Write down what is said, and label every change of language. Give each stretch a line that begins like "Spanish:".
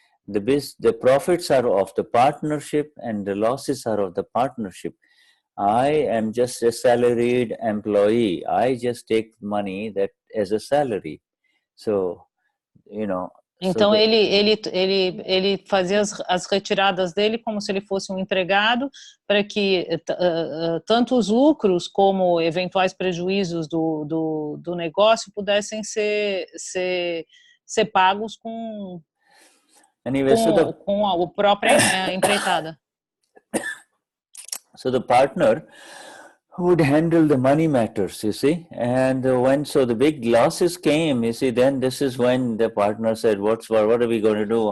English: The profits are of the partnership and the losses are of the partnership. I am just a salaried employee. I just take money that as a salary. So,
Portuguese: Então ele fazia as retiradas dele como se ele fosse um empregado, para que tanto os lucros como eventuais prejuízos do negócio pudessem ser pagos com a própria empreitada.
English: So the partner would handle the money matters, you see, and when the big losses came, you see, then this is when the partner said, what are we going to do?